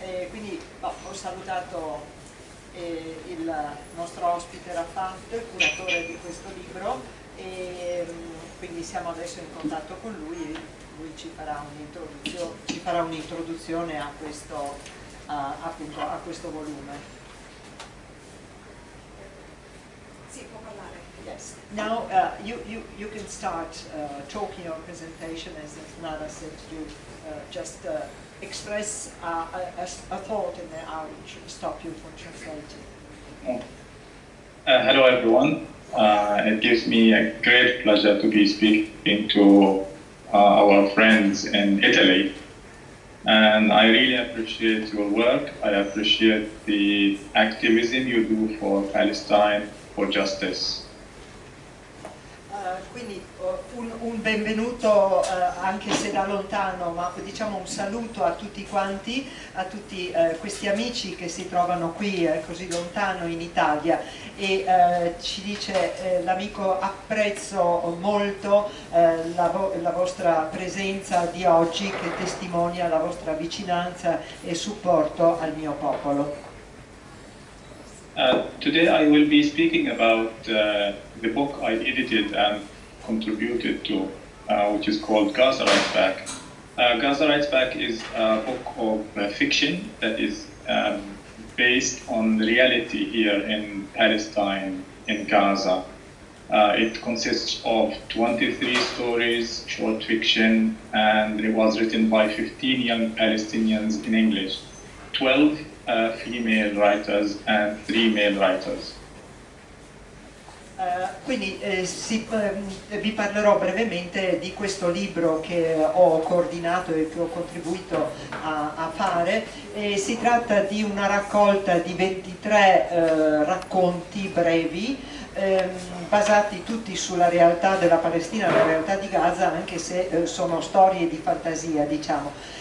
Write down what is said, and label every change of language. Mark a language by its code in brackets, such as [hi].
[it] Quindi ho salutato il nostro ospite Refaat, il curatore di questo libro, e quindi siamo adesso in contatto con lui e lui ci farà un'introduzione a questo, appunto, a questo volume. Sì, può parlare. [en] Yes. Now you can start talking your presentation. As Nada said, you just express a thought and then I'll stop you from translating. Hello everyone. It gives me a great pleasure to be speaking to our friends in Italy. And I really appreciate your work. I appreciate the activism you do for Palestine, for justice. [it] Quindi un benvenuto anche se da lontano, ma diciamo un saluto a tutti quanti, a tutti questi amici che si trovano qui così lontano in Italia, e ci dice l'amico: apprezzo molto la vostra presenza di oggi, che testimonia la vostra vicinanza e supporto al mio popolo. [en] Today I will be speaking about the book I edited and contributed to, which is called Gaza Writes Back. Gaza Writes Back is a book of fiction that is based on reality here in Palestine, in Gaza. It consists of 23 stories, short fiction, and it was written by 15 young Palestinians in English, 12 female writers and 3 male writers. [it] Quindi vi parlerò brevemente di questo libro che ho coordinato e che ho contribuito a fare. Si tratta di una raccolta di 23 racconti brevi, basati tutti sulla realtà della Palestina, la realtà di Gaza, anche se sono storie di fantasia, diciamo.